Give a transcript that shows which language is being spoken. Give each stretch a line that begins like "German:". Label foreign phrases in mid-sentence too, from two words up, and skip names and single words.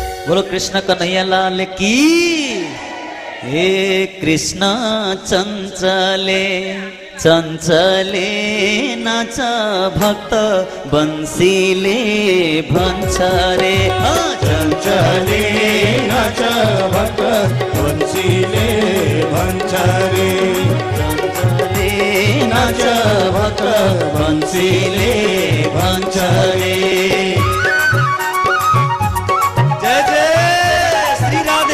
Hindi: बोलो कृष्ण कन्हैया लाल की।
Nepali: हे कृष्ण चञ्चले चञ्चले नाच भक्त बंसीले भन्छ रे। चञ्चले नाच भक्त बंसीले भन्छ रे। चञ्चले नाच भक्त बंसीले भन्छ रे।
Hindi: जय जय श्री राधे।